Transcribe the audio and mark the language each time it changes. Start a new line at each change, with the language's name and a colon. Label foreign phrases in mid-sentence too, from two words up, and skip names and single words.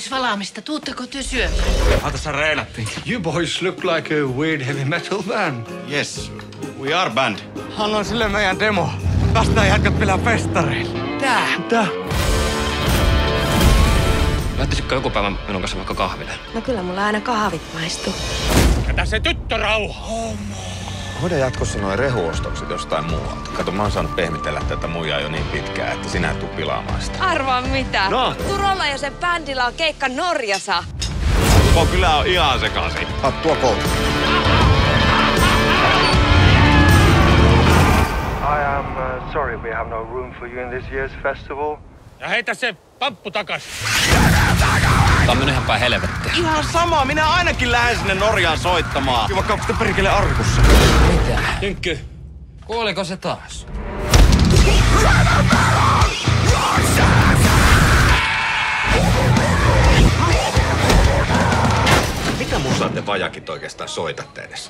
Finnish: pelaamista. Tuutteko te syömään? Tässä reenattiin.
English: You boys look like a weird heavy metal band. Yes, we are band.
Finnish: Annoin sille meidän demo. Päästään jätkät vielä festareille. Tää. Lähtisitkö joku päivä minun kanssa vaikka kahville? No kyllä mulla aina kahvit maistuu. Jätä se tyttö rauha. Hoida jatkossa noin rehuostokset jostain muualta. Kato, mä oon saanut pehmitellä tätä muijaa jo niin pitkään, että sinä et tuu pilaamaan sitä. Arvaa mitä? No? Turolla ja sen bändillä on keikka Norjassa. Koko kylä on ihan sekaisin. Hattua kouluun.
English: I am sorry we have no room for you in this year's festival.
Finnish: Ja heitä se pamppu takas. Tää on mennyt ihan päin helvettiä. Ihan sama, minä ainakin lähden sinne Norjaan soittamaan. Vaikka onko te perkele arkussa? Mitä? Tynkky, kuoliko se taas? Mitä musaa te vajakit oikeastaan soitatte edes?